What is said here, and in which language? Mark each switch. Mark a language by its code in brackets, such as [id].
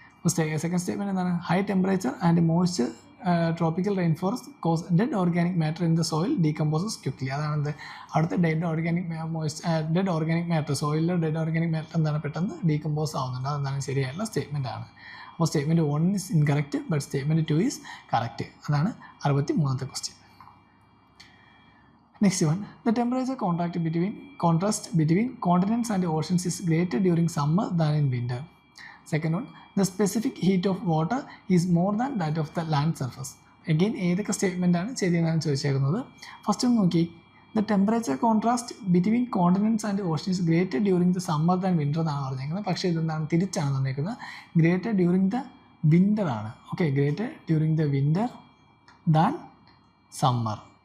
[en] Second statement എന്താണ്? High temperature and moisture tropical rain forest cause dead organic matter in the soil decomposes quickly. അതാണെന്ത്? [ml] അടുത്ത dead organic matter, സോയിലിലെ dead organic matter എന്താണ്? പെട്ടെന്ന് decompose ആവുന്നുണ്ട്. അതെന്താണ്? ശരിയായുള്ള statement ആണ്. അപ്പോൾ [en] Statement 1 is incorrect but statement 2 is correct. [ml] അതാണ് 63ാമത്തെ question. [en] Next one, the temperature contrast between continents and oceans is greater during summer than in winter. Second one, the specific heat of water is more than that of the land surface. [ml] Again, ഏതൊക്കെ statement ആണ് ശരിയെന്നാണ് ചോദിച്ചേക്കുന്നത്. First ഒന്ന് നോക്കി, [en] the temperature contrast between continents and ocean is greater during the summer than winter [ml] എന്നാണ് പറഞ്ഞേക്കുന്നത്. പക്ഷേ ഇതെന്താണ്? തിരിച്ചാണ് തന്നേക്കുന്നത്. [en] Greater during the winter ആണ്. Okay, greater during the winter than summer.